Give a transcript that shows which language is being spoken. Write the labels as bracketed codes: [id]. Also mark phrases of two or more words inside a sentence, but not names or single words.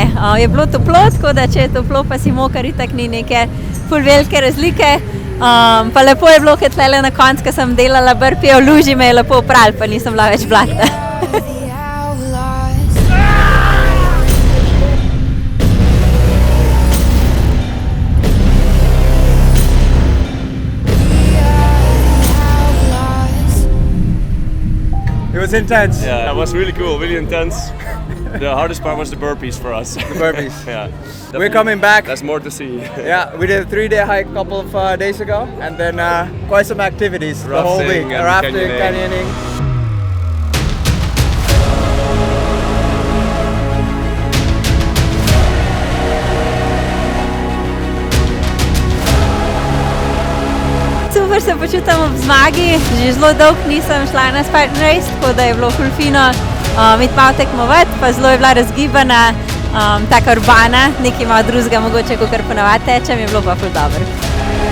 [sl] Je bilo toplo, tako da če je toplo, pa si mokar, itak ni neke ful velike razlike. Pa lepo je bilo, ker tlele na koncu, ko sem delala burpee v luži, me je lepo oprali, pa nisem bila več blatna. [en] It was intense. Yeah, that was really cool, really intense. The hardest part was the burpees for us. The burpees. Yeah. We're coming back. There's more to see. Yeah, we did a 3-day hike a couple of days ago, and then quite some activities the whole week. Rafting and Rafting, canyoning. [sl] Super se počutam ob zmagi, že zelo dolgo nisem šla na Spartan Race, tako da je bilo ful fino iti malo tekmovati, pa zelo je bila razgibana, taka urbana, nekaj malo drugega mogoče, kakor ponavadi tečem, je bilo pa ful dobro.